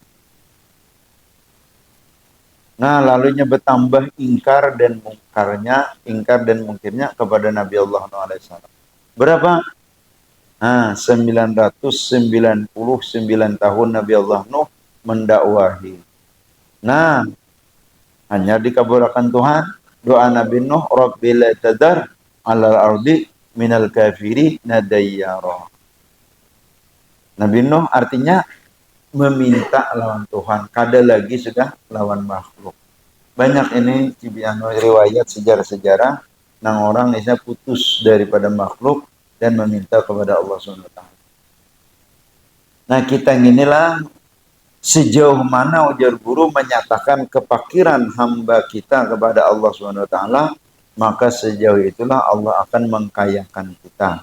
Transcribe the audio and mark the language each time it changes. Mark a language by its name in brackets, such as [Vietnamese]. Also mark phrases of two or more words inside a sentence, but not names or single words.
[Banjar] Nah, lalunya bertambah ingkar dan mungkirnya kepada Nabi Allah SAW. Berapa? Nah, 999 tahun Nabi Allah Nuh mendakwahi. Nah, hanya dikabulkan Tuhan doa Nabi Nuh, [Arabic] رب لا تذر على الأرض من الكافرين ديارا. [Banjar] Nabi Nuh artinya meminta lawan Tuhan, kada lagi sudah lawan makhluk. Banyak ini riwayat sejarah-sejarah nang orang bisa putus daripada makhluk dan meminta kepada Allah SWT. Nah, kita inilah sejauh mana ujar guru menyatakan kepakiran hamba kita kepada Allah SWT, maka sejauh itulah Allah akan mengkayakan kita.